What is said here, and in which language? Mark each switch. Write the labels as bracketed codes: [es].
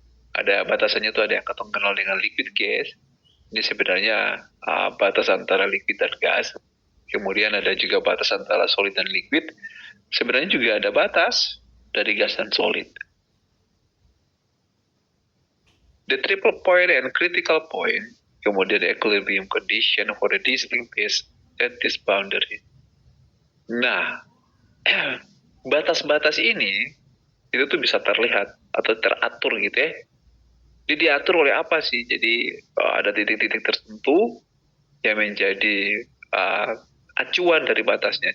[id] Ada batasannya itu, ada yang kenal dengan liquid gas. Ini sebenarnya batas antara liquid dan gas. Kemudian ada juga batas antara solid dan liquid. Sebenarnya juga ada batas dari gas dan solid. [en] The triple point and critical point, [id] kemudian [en] the equilibrium condition for the distinct phase at this boundary. [id] Nah, batas-batas ini itu tuh bisa terlihat atau teratur gitu ya. Jadi diatur oleh apa sih? Jadi ada titik-titik tertentu yang menjadi acuan dari batasnya.